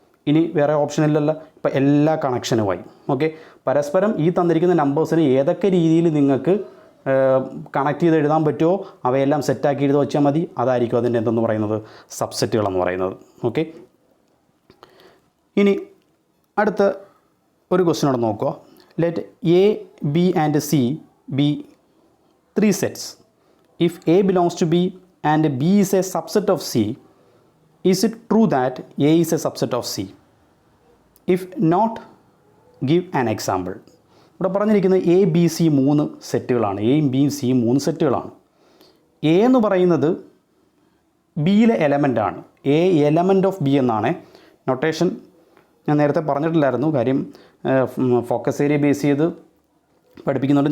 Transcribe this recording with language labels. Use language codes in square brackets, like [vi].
[ml] ഇനി വേറെ ഓപ്ഷൻ ഇല്ലല്ലോ, ഇപ്പോൾ എല്ലാ കണക്ഷനുമായി. ഓക്കെ, പരസ്പരം ഈ തന്നിരിക്കുന്ന നമ്പേഴ്സിന് ഏതൊക്കെ രീതിയിൽ നിങ്ങൾക്ക് കണക്ട് ചെയ്ത് എഴുതാൻ പറ്റുമോ അവയെല്ലാം സെറ്റാക്കി എഴുതി വെച്ചാൽ മതി. അതായിരിക്കും അതിൻ്റെ എന്തെന്ന് പറയുന്നത്? സബ്സെറ്റുകളെന്ന് പറയുന്നത്. ഓക്കെ, ഇനി അടുത്ത ഒരു ക്വസ്റ്റ്യനോട് നോക്കുക. [en] Let A B and C be 3 sets. If A belongs to B and B is a subset of C, is it true that A is a subset of C? If not, give an example. [ml] ഇവിടെ പറഞ്ഞിരിക്കുന്നത് A B C 3 സെറ്റുകളാണ്. എയും ബിയും സിയും 3 സെറ്റുകളാണ്. A എന്ന് പറയുന്നത് ബിയിലെ എലമെൻ്റാണ്. [en] A element of B [ml] എന്നാണ് notation. ഞാൻ നേരത്തെ പറഞ്ഞിട്ടില്ലായിരുന്നു. കാര്യം ഫോക്കസ് ഏരിയ ബേസ് ചെയ്ത് പഠിപ്പിക്കുന്നുണ്ട്.